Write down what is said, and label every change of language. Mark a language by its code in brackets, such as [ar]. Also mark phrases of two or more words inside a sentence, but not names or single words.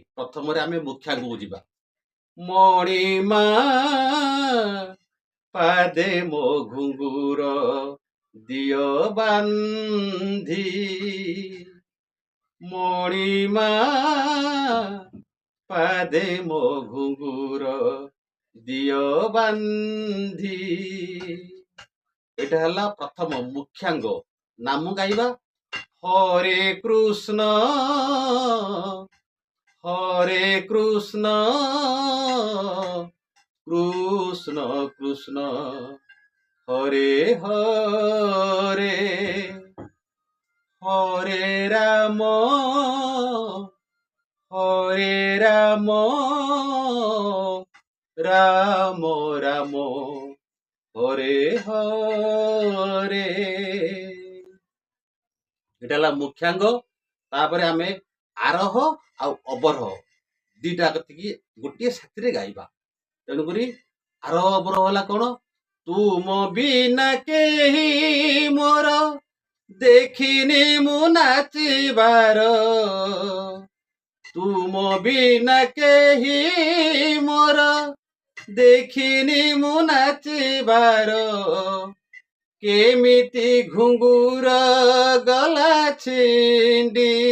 [or] ପ୍ରଥମ ରେ ଆମେ ମୁଖ୍ୟାଙ୍ଗ ବୁଝିବା। ମଣିମା ପାଦେ ମୋ ଘୁଙ୍ଗୁର ଦିଅ ବାନ୍ଧି, ମଣିମା ପାଦେ ମୋ ଘୁଙ୍ଗୁର ଦିଅ ବାନ୍ଧି। ଏଇଟା ହେଲା ପ୍ରଥମ ମୁଖ୍ୟାଙ୍ଗ। ନାମ ଗାଇବା ହରେ କୃଷ୍ଣ କୃଷ୍ଣ କୃଷ୍ଣ ହରେ ହରେ, ହରେ ରାମ ରାମ ରାମ ହରେ ହରେ। ଏଇଟା ହେଲା ମୁଖ୍ୟାଙ୍ଗ। ତାପରେ ଆମେ ଆରୋହ ଓ ଅବରୋହ ଦୁଇଟା କଥା ଗୋଟେ ସାଥି ରେ ଗାଇବା। ତେଣୁ କରି ଆରୋହ ଅବରୋହ ହେଲା କଣ, ତୁମ ବିନା କେହି ମୋର ଦେଖିନି ମୁଁ ନାଚିବାର, ତୁମ ବିନା କେହି ମୋର ଦେଖିନି ମୁଁ ନାଚିବାର, କେମିତି ଘୁଙ୍ଗୁର ଗଲା ଛିଣ୍ଡି।